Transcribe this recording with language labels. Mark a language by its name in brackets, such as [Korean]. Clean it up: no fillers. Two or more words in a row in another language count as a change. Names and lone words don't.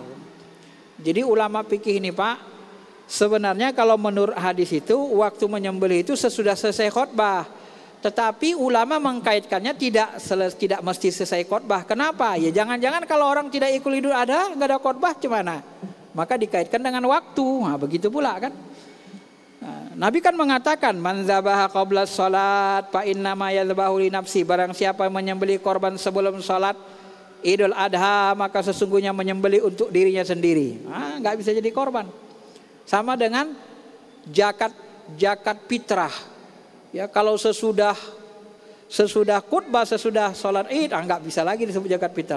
[Indonesian] Jadi ulama fikih ini Pak, sebenarnya kalau menurut hadis itu waktu menyembelih itu sesudah selesai khutbah. Tetapi ulama mengkaitkannya tidak mesti selesai khutbah. Kenapa? Ya jangan-jangan kalau orang tidak ikut Idul Adha nggak ada khutbah gimana? Maka dikaitkan dengan waktu. Nah, begitu pula kan. Nabi kan mengatakan [Arabic] من ذبح قبل الصلاة فإنما يذبح لنفسه, [Indonesian] barang siapa menyembelih korban sebelum salat Idul Adha maka sesungguhnya menyembelih untuk dirinya sendiri. Enggak bisa jadi korban. Sama dengan zakat fitrah. Ya kalau sesudah khutbah, sesudah salat Id enggak bisa lagi disebut zakat fitrah.